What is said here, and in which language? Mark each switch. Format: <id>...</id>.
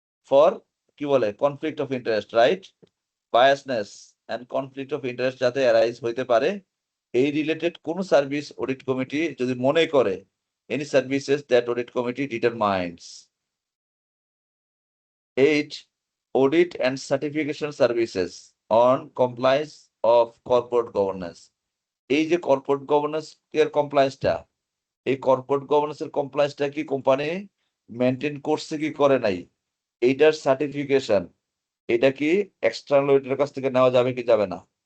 <bn>For কি বলে conflict of interest, right? Biasness and conflict of interest যাতে arise হইতে পারে, এই রিলেটেড কোন সার্ভিস অডিট কমিটি যদি মনে করে,</bn> <en>Any services that audit committee determines. 8. Audit and certification services on compliance of corporate governance.</en> <bn>এই যে কর্পোরেট গভর্নেন্স এর কমপ্লায়েন্সটা, এই কর্পোরেট গভর্নেন্স এর কমপ্লায়েন্সটা কি কোম্পানি মেনটেন করছে কি করে নাই, এইটার সার্টিফিকেশন, এটা কি এক্সটার্নাল অডিটরের কাছ থেকে নেওয়া যাবে কি যাবে না?</bn>